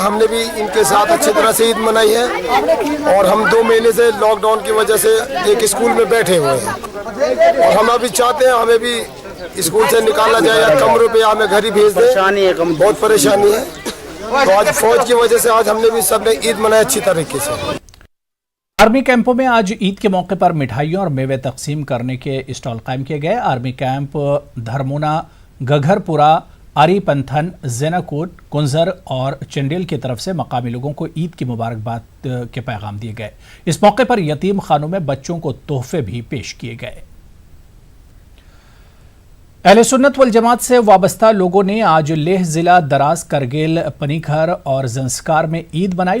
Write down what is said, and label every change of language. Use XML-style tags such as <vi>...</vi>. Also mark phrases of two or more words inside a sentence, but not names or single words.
<ur>ہم نے بھی ان کے ساتھ اچھی طرح سے عید منائی ہے اور ہم 2 مہینے سے لاک ڈاؤن کی وجہ سے ایک اسکول میں بیٹھے ہوئے ہیں اور ہم ابھی چاہتے ہیں ہمیں بھی اسکول سے نکالا جائے یا کم روپے ہمیں گھر ہی بھیج دیں. بہت پریشانی ہے تو آج فوج کی وجہ سے آج ہم نے بھی سب نے عید منائی اچھی طریقے سے. آرمی کیمپوں میں آج عید کے موقع پر مٹھائیوں اور میوے تقسیم کرنے کے اسٹال قائم کیے گئے. آرمی کیمپ دھرمونا، گگرپورہ، آری پنتھن، زیناکوٹ، کنزر اور چنڈیل کی طرف سے مقامی لوگوں کو عید کی مبارکباد کے پیغام دیے گئے. اس موقع پر یتیم خانوں میں بچوں کو تحفے بھی پیش کیے گئے. اہل سنت والجماعت سے وابستہ لوگوں نے آج لیہ ضلع دراز، کرگل، پنی گھر اور زنسکار میں عید منائی.</ur>